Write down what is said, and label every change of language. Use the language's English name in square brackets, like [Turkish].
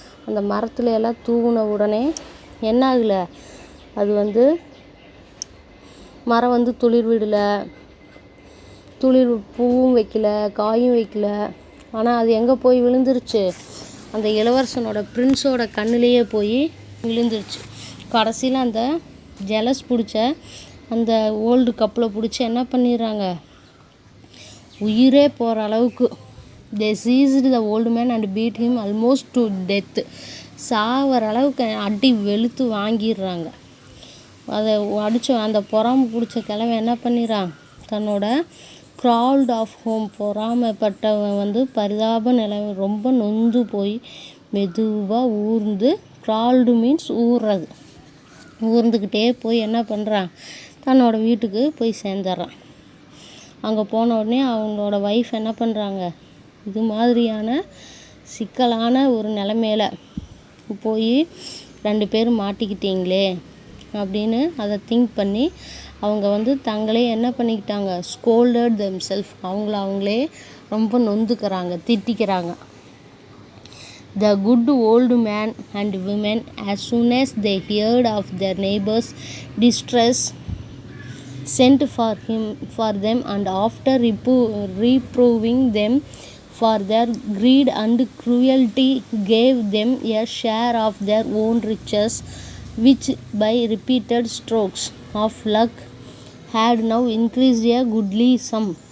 [Tamil] அந்த மரத்துல எல்லாம் தூவின உடனே என்ன ஆகலை, அது மரம் துளிர் விடலை, பூவும் வைக்கல, காயும் வைக்கல. ஆனால் அது எங்கே போய் விழுந்துருச்சு, அந்த இளவரசனோட பிரின்ஸோட கண்ணிலேயே போய் விழுந்துருச்சு. கடைசியில் அந்த ஜெலஸ் பிடிச்ச அந்த ஓல்டு கப்பலை பிடிச்சி என்ன பண்ணிடுறாங்க, உயிரே போகிற அளவுக்கு. [English] they seized the old man and beat him almost to death. [Tamil] சாகிற அளவுக்கு அடி வெளுத்து வாங்கிடுறாங்க. அதை அடித்து அந்த பொறாமை பிடிச்ச கிழவன் என்ன பண்ணிடுறான், தன்னோட [English] crawled of home, [Tamil] பொறாமைப்பட்டவன் வந்து பரிதாப நிலைமை ரொம்ப நொந்து போய் மெதுவாக ஊர்ந்து, க்ரால்டு மீன்ஸ் ஊறுறது, ஊர்ந்துக்கிட்டே போய் என்ன பண்ணுறான், தன்னோட வீட்டுக்கு போய் சேர்ந்துடுறான். அங்கே போன உடனே அவங்களோட ஒய்ஃப் என்ன பண்ணுறாங்க, இது மாதிரியான சிக்கலான ஒரு நிலைமையில போய் 2 பேரும் மாட்டிக்கிட்டீங்களே அப்படின்னு அதை திங்க் பண்ணி அவங்க வந்து தங்களே என்ன பண்ணிக்கிட்டாங்க, [English] scolded themselves, [Tamil] அவங்களே ரொம்ப நொந்துக்கிறாங்க, திட்டிக்கிறாங்க. [English] The good old man and women, as soon as they heard of their neighbors' distress, sent for them, and after reproving them for their greed and cruelty, gave them a share of their own riches, which by repeated strokes of luck had now increased a goodly sum.